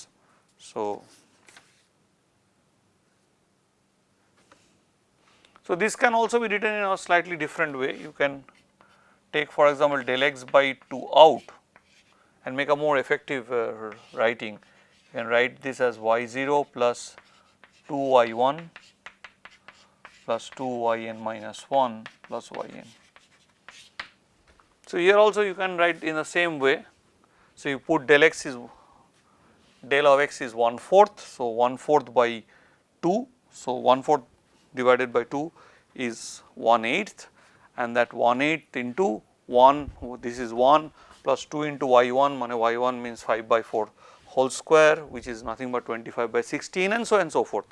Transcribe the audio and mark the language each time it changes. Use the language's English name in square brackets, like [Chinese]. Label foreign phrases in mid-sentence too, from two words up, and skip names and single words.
[English] So, this can also be written in a slightly different way. You can take for example del x by 2 out and make a more effective writing. You can write this as y0 plus 2y1 plus 2yn minus 1 plus yn. So, here also you can write in the same way. So, you put del of x is 1/4. So, 1/4 by 2. So, 1/4 divided by 2 is 1/8, and that 1/8 into 1, this is 1 plus 2 into y1, y1 means 5 by 4 whole square, which is nothing but 25 by 16, and so on and so forth.